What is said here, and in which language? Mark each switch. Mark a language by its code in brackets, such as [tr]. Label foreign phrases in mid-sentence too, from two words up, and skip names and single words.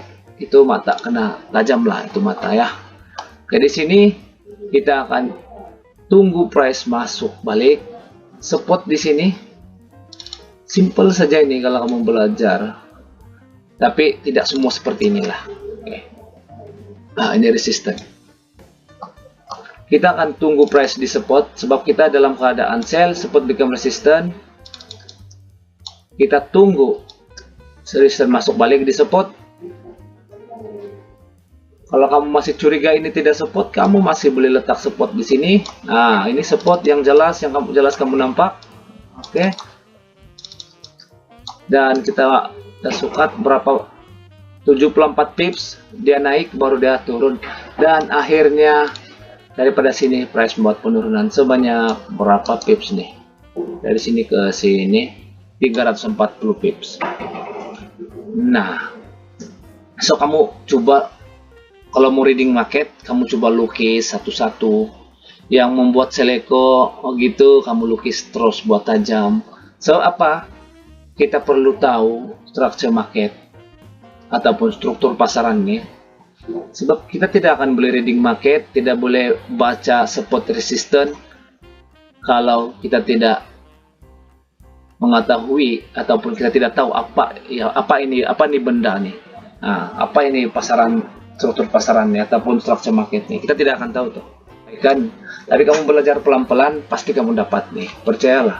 [ms] Itu mata kena tajam lah itu mata ya. Oke, di sini kita akan tunggu price masuk balik, support di sini. Simple saja ini kalau kamu belajar, tapi tidak semua seperti inilah. Oke. Nah, ini resisten. Kita akan tunggu price di support sebab kita dalam keadaan sell, [en] support become resistant. [ms] Kita tunggu resisten masuk balik di support. Kalau kamu masih curiga ini tidak support, kamu masih boleh letak support di sini. Nah, ini support yang jelas, yang kamu nampak. Oke. Dan kita sukat berapa? 74 pips. Dia naik, baru dia turun. Dan akhirnya daripada sini price membuat penurunan sebanyak berapa pips nih? Dari sini ke sini 340 pips. Nah, so kamu coba. Kalau mau [en] reading market, [ms] kamu coba lukis satu-satu. Yang membuat seleko, gitu, kamu lukis terus buat tajam. So, apa? Kita perlu tahu [en] structure market [ms] ataupun struktur pasarannya. Sebab kita tidak akan boleh [en] reading market, [ms] tidak boleh baca [en] support resistance [ms] kalau kita tidak mengetahui ataupun kita tidak tahu apa ini benda nih. Nah, apa ini pasaran, struktur pasarannya ataupun [en] structure marketnya, [ms] kita tidak akan tahu tuh, kan? Tapi kamu belajar pelan-pelan pasti kamu dapat nih, percayalah.